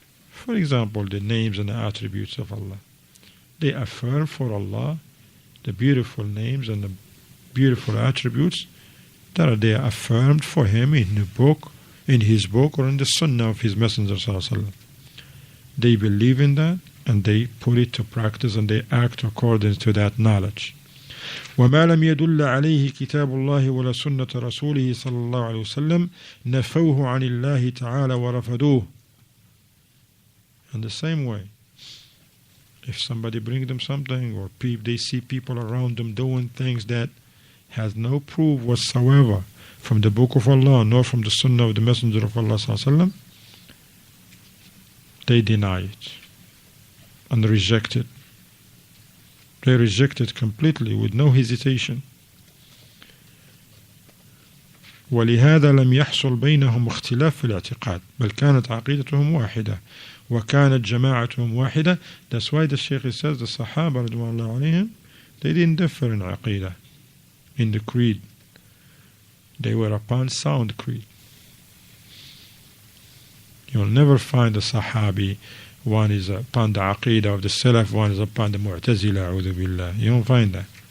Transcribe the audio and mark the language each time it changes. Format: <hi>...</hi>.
<en>For example, the names and the attributes of Allah. They affirm for Allah the beautiful names and the beautiful attributes that they are affirmed for Him in the book, in His book, or in the Sunnah of His Messenger sallallahu alaihi wasallam. They believe in that and they put it to practice and they act according to that knowledge.</en> <ar>وما لم يدل عليه كتاب الله ولا سنة رسوله صلى الله عليه وسلم نفوه عن الله تعالى ورفضوه.</ar> <en>In the same way, if somebody brings them something or they see people around them doing things that has no proof whatsoever from the Book of Allah nor from the Sunnah of the Messenger of Allah sallallahu alaihi wasallam, they deny it and reject it. They reject it completely with no hesitation.</en> <ar>ولهذا لم يحصل بينهم اختلاف في الاعتقاد بل كانت عقيدتهم واحدة وكانت جماعتهم واحدة.</ar> <en>That's why the Shaykh says the Sahaba</en> <ar>رضوان الله عليهم,</ar> <en>they didn't differ in Aqeedah, in the creed. They were upon sound creed. You'll never find a Sahabi one is upon the Aqeedah of the Salaf, one is upon the Mu'tazila, a'udhu billah. You don't find that.</en>